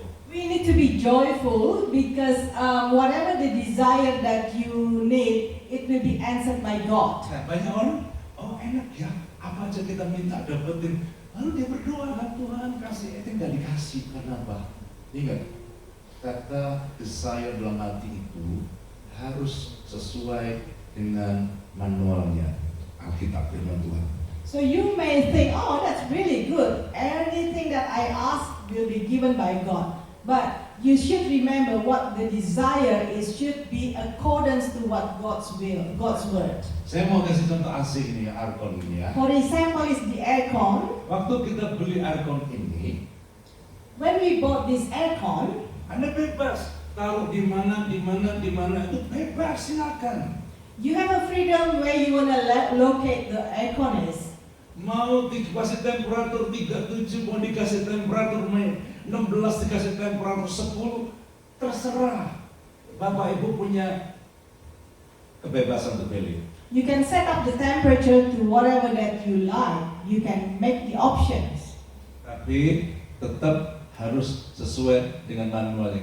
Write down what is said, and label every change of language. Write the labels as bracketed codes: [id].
[en] We need to be joyful because whatever the desire that you need, it will be answered by God. [id] Nah, banyak orang, oh enak ya, apa aja kita minta dapetin. Lalu dia berdoa, Tuhan kasih, itu nggak dikasih, karena apa? Ingat, kata desire dalam hati itu harus sesuai dengan manualnya Alkitab firman Tuhan. [en] So you may think, oh, that's really good. Anything that I ask will be given by God. But you should remember what the desire is should be accordance to what God's will, God's word. [id] Saya mau kasih contoh asik ini, Arkon ini ya. [en] For example, is the aircon. [id] Waktu kita beli Arkon ini, [en] When we bought this aircon, [id] Anda bebas taruh di mana itu bebas, silakan. [en] you have a freedom where you want to locate the aircon is. [id] Mau dikasih temperatur 37, mau dikasih temperatur 16, dikasih temperatur 10, terserah. Bapak Ibu punya kebebasan untuk pilih. [en] You can set up the temperature to whatever that you like. You can make the options. [id] Tapi tetap harus sesuai dengan manualnya.